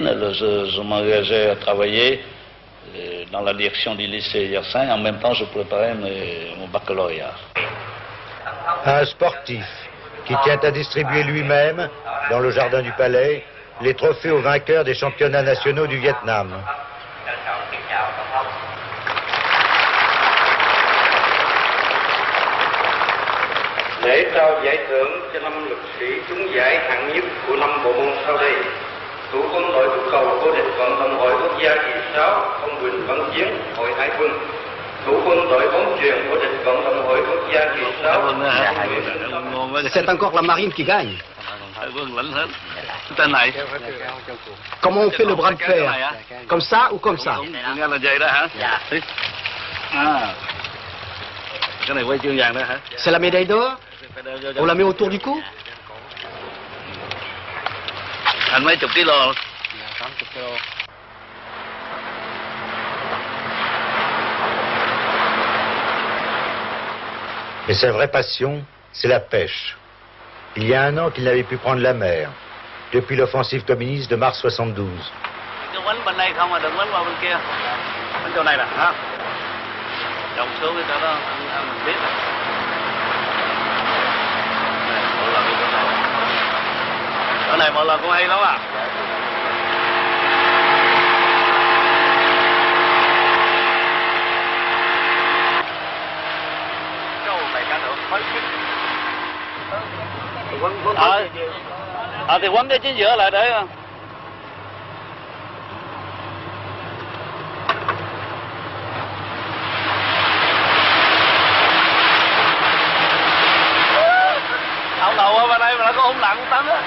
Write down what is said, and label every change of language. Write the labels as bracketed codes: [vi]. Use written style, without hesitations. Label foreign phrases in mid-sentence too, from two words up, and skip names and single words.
[fr] Je m'engageais à travailler dans la direction du lycée Yersin. En même temps, je préparais mon baccalauréat. Un sportif qui tient à distribuer lui-même, dans le jardin du palais, les trophées aux vainqueurs des championnats nationaux du Vietnam. [vi] Lễ trao giải thưởng cho 5 lực sĩ trúng giải hạng nhất của 5 bộ môn sau đây: thủ quân đội túc cầu vô địch vận động hội quốc gia kỳ 6 ông Huỳnh Văn Chiến, Hội Hải quân; thủ quân đội bóng chuyền vô địch vận động hội quốc gia kỳ 6 [fr] C'est encore la marine qui gagne. [vi] Quân lãnh hết. Tên này. [fr] Comment on fait le bras de fer? Comme ça ou comme ça? [vi] Nghe là vậy đó hả? Dạ. À. Cái này quay chương vàng đó hả? [fr] C'est la médaille d'or? On la met autour du cou? [vi] Anh mấy chục kilo. [fr] Et sa vraie passion, c'est la pêche. Il y a un an qu'il n'avait pu prendre la mer, depuis l'offensive communiste de mars 72. [vi] Cứ quánh bên đây không à, đừng quánh qua bên kia. Bên chỗ này nè, hả? Trồng xuống cái chỗ đó, anh biết nè. Mỗi lần đi chỗ này. Chỗ này mỗi lần cũng hay lắm à. Thì quấn cái chính giữa lại để ông đầu ở bên đây mà nó có hung nặng tấn á.